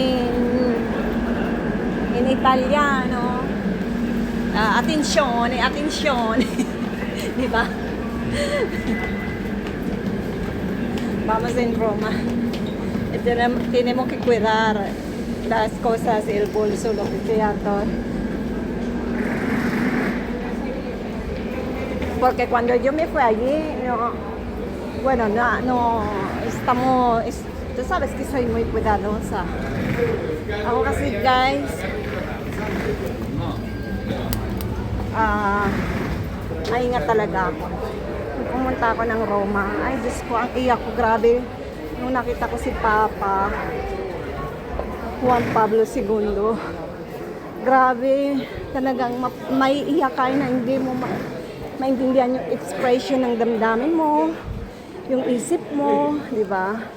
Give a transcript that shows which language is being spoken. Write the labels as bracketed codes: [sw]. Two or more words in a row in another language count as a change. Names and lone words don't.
[it] In italiano, attenzione, attenzione. [tl] Di ba? [es] Vamos en Roma. Y tenemos que cuidar las cosas, el bolso, lo que sea, todo. Porque cuando yo me fui allí, no, bueno, no estamos, tú sabes que soy muy cuidadosa. Ahora sí, [tl] guys. Maingat talaga ako. Nung pumunta ako ng Roma, ay Diyos ko, ang iyak ko, grabe. Nung nakita ko si Papa Juan Pablo II, grabe, talagang may iyak ka na hindi mo maintindihan yung expression ng damdamin mo, yung isip mo, di ba?